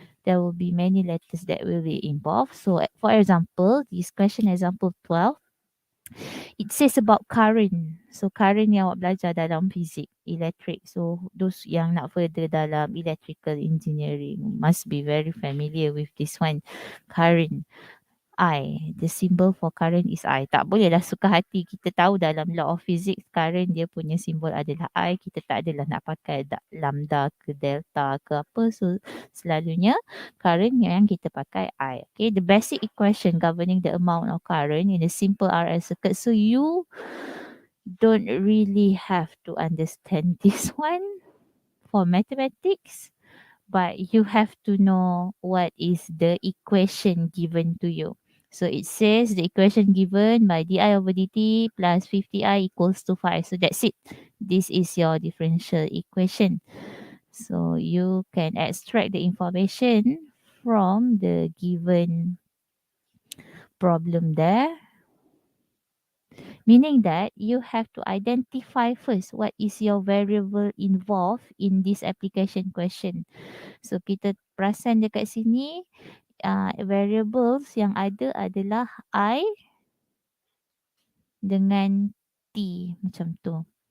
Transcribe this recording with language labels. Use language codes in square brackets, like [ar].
[en] There will be many letters that will be involved. So for example, this question example 12, it says about current. So current [ms] yang awak belajar dalam fizik, [en] electric. So those [ms] yang nak [en] further [ms] dalam [en] electrical engineering must be very familiar with this one. Current. I. The symbol for current is I. [ms] Tak bolehlah suka hati. Kita tahu dalam law of physics, current dia punya simbol adalah I. Kita tak adalah nak pakai lambda ke delta ke apa. So selalunya current yang kita pakai I. [en] Okay, the basic equation governing the amount of current in a simple RL circuit. So you don't really have to understand this one for mathematics, but you have to know what is the equation given to you. So it says the equation given by di over dt plus 50i equals to 5. So that's it. This is your differential equation. So you can extract the information from the given problem there, meaning that you have to identify first what is your variable involved in this application question. [ms] So kita perasan dekat sini, variables yang ada adalah I dengan T macam tu.